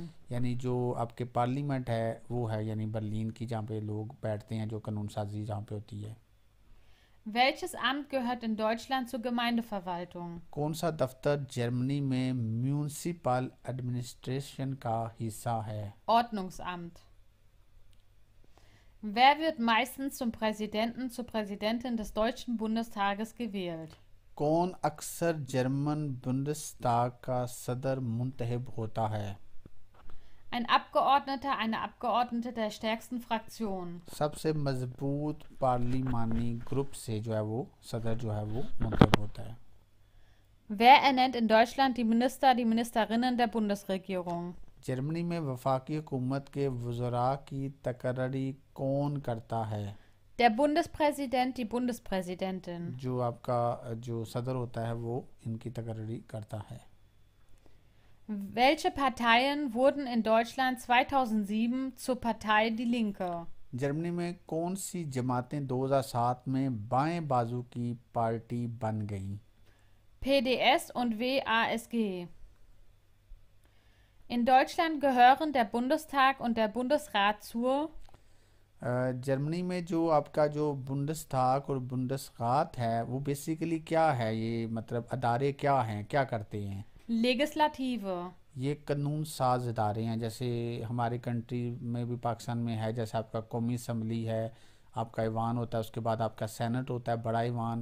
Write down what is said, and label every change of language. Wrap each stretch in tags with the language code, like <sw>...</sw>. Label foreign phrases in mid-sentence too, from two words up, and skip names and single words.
<ur>یعنی جو آپ کے پارلیمنٹ ہے وہ ہے یعنی برلن کی، جہاں پہ لوگ بیٹھتے ہیں، جو قانون سازی جہاں پہ ہوتی ہے.</ur> <de>Welches Amt gehört in Deutschland zur Gemeindeverwaltung?</de> <ur>کون سا دفتر جرمنی میں</ur> <en>municipal administration</en> <ur>کا حصہ ہے?</ur> <de>Ordnungsamt. Wer wird meistens zum Präsidenten, zur Präsidentin des Deutschen Bundestages gewählt?</de> <ur>کون اکثر جرمن بنڈس ٹاگ کا صدر منتخب ہوتا ہے?</ur> <de>Ein Abgeordneter, eine Abgeordnete der stärksten Fraktion.</de> <ur>سب سے مضبوط پارلیمانی گروپ سے جو ہے وہ صدر جو ہے وہ منتخب ہوتا ہے.</ur> <de>Wer ernennt in Deutschland die Minister, die Ministerinnen der Bundesregierung?</de> <ur>جرمنی میں وفاقی حکومت کے وزراء کی تقرری کون کرتا ہے?</ur> <de>Der Bundespräsident, die Bundespräsidentin.</de> <ur>جو آپ کا جو صدر ہوتا ہے وہ ان کی تقرری کرتا ہے.</ur> <de>Welche Parteien wurden in Deutschland 2007 zur Partei Die Linke?</de> <ur>جرمنی میں کون سی جماعتیں 2007 میں بائیں بازو کی پارٹی بن گئیں?</ur> <de>PDS und WASG. In Deutschland gehören der Bundestag und der Bundesrat zur</de> <ur>جرمنی میں جو آپ کا جو بنڈس ٹاگ اور بنڈس راٹ ہے وہ بیسکلی کیا ہے، یہ مطلب ادارے کیا ہیں، کیا کرتے ہیں?</ur> <de>Legislative.</de> <ur>یہ قانون ساز ادارے ہیں، جیسے ہمارے کنٹری میں بھی پاکستان میں ہے، جیسے آپ کا قومی اسمبلی ہے، آپ کا ایوان ہوتا ہے، اس کے بعد آپ کا سینیٹ ہوتا ہے، بڑا ایوان.</ur>